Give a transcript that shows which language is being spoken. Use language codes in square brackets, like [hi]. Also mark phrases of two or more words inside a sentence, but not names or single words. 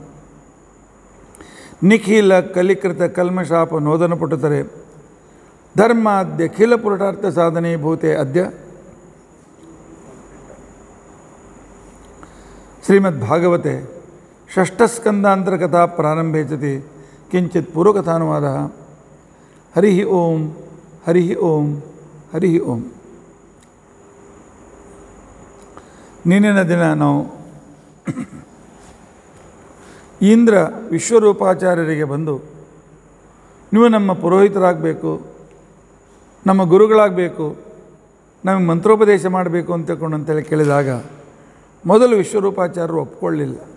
[sa] निखिल कलिकृत कल्मषाप नोदनपुटतरे धर्माद्य खिल पुरुषार्थ साधने भूते अद्य श्रीमद्भागवते षष्ठस्कन्धान्तरकथा प्रारम्भे सति किञ्चित् पूर्वकथानुवादः हरिः ओं हरिः ओं हरिः ओं [kn] ನಿನ್ನಿನ ದಿನ ನಾವು ಇಂದ್ರ ವಿಶ್ವರೂಪಾಚಾರ್ಯರಿಗೆ ಬಂದು ನೀವು ನಮ್ಮ ಪುರೋಹಿತರಾಗಬೇಕು, ನಮ್ಮ ಗುರುಗಳಾಗಬೇಕು, ನಮಗೆ ಮಂತ್ರೋಪದೇಶ ಮಾಡಬೇಕು ಅಂತೇಳಿ ಕೇಳಿದಾಗ ಮೊದಲು ವಿಶ್ವರೂಪಾಚಾರ್ಯರು ಒಪ್ಕೊಳ್ಳಿಲ್ಲ.